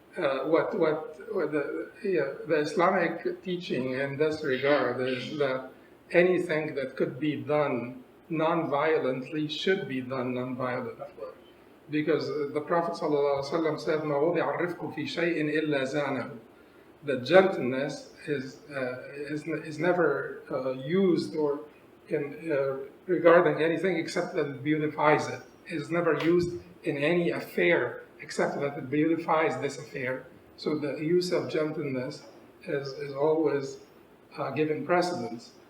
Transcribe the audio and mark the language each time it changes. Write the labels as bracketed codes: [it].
[en] the Islamic teaching in this regard is that anything that could be done non-violently should be done non-violently. Because the Prophet ﷺ said, [ar] "ما وضع الرفق في شيء إلا زانه." [en] That gentleness is never used or regarding anything except that it beautifies it. It is never used in any affair except that it beautifies this affair. So the use of gentleness is always given precedence.